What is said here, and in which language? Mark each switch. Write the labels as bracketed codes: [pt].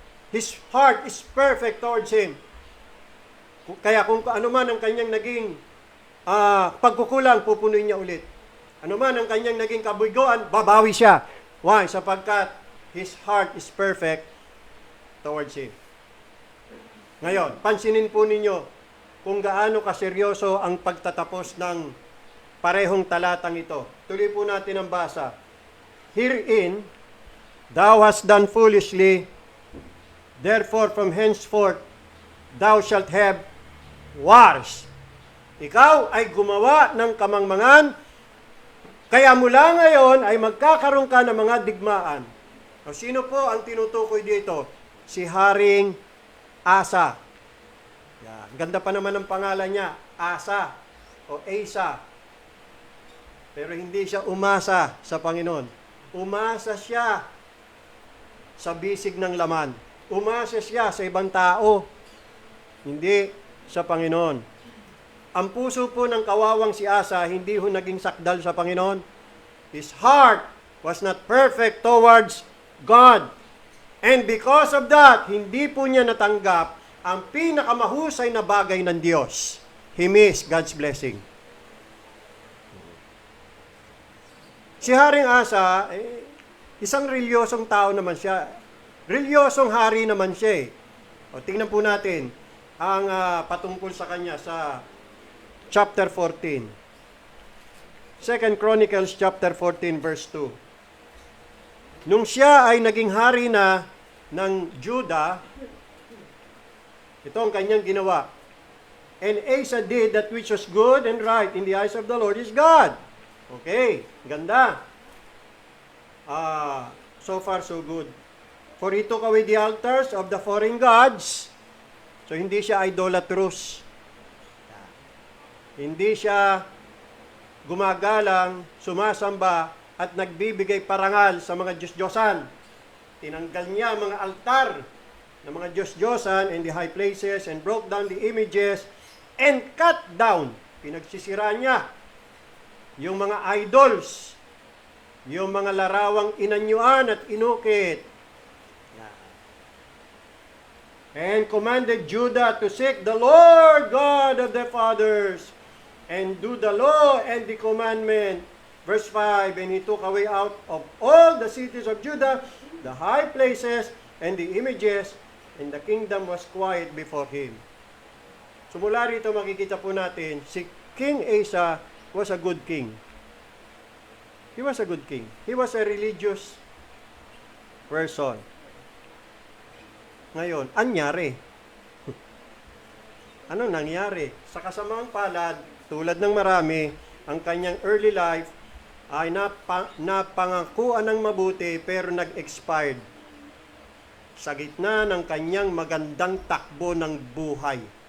[en] His heart is perfect towards Him. [tl] Kaya kung ano man ang kanyang naging pagkukulang, pupunuin niya ulit. Ano man ang kanyang naging kabiguan, babawi siya. [en] Why? [tl] Sapagkat [en] his heart is perfect towards Him. [tl] Ngayon, pansinin po ninyo kung gaano kaseryoso ang pagtatapos ng parehong talatang ito. Tuloy po natin ang basa. [en] Herein, thou hast done foolishly, therefore from henceforth thou shalt have wars. [tl] Ikaw ay gumawa ng kamangmangan, kaya mula ngayon ay magkakaroon ka ng mga digmaan. O sino po ang tinutukoy dito? Si Haring Asa. Yan. Ganda pa naman ang pangalan niya, Asa o Asa. Pero hindi siya umasa sa Panginoon. Umasa siya sa bisig ng laman. Umasa siya sa ibang tao. Hindi sa Panginoon. Ang puso po ng kawawang si Asa, hindi ho naging sakdal sa Panginoon. [en] His heart was not perfect towards God. And because of that, [tl] hindi po niya natanggap ang pinakamahusay na bagay ng Diyos. [en] He missed God's blessing. [tl] Si Haring Asa, isang reliyosong tao naman siya. Reliyosong hari naman siya eh. O, tingnan po natin ang patungkol sa kanya sa chapter 14. [en] 2 Chronicles chapter 14 verse 2. [tl] Nung siya ay naging hari na ng Judah, ito ang kanyang ginawa. [en] And Asa did that which was good and right in the eyes of the Lord his God. [tl] Okay, ganda. [en] So far so good. For he took away the altars of the foreign gods. [tl] So hindi siya idolatrous. Hindi siya gumagalang, sumasamba, at nagbibigay parangal sa mga Diyos-Diyosan. Tinanggal niya mga altar ng mga Diyos-Diyosan [en] in the high places and broke down the images and cut down. [tl] Pinagsisira niya yung mga idols, yung mga larawang inanyuan at inukit. [en] And commanded Judah to seek the Lord God of their fathers and do the law and the commandment. Verse 5, and he took away out of all the cities of Judah the high places and the images, and the kingdom was quiet before him. [tl] So mula rito makikita po natin, si [en] King Asa was a good king. He was a good king. He was a religious person. [tl] Ngayon, anyari? Ano nangyari? Sa kasamaang palad, tulad ng marami, ang kanyang [en] early life [tl] ay napangakuan ng mabuti pero nag-expired sa gitna ng kanyang magandang takbo ng buhay.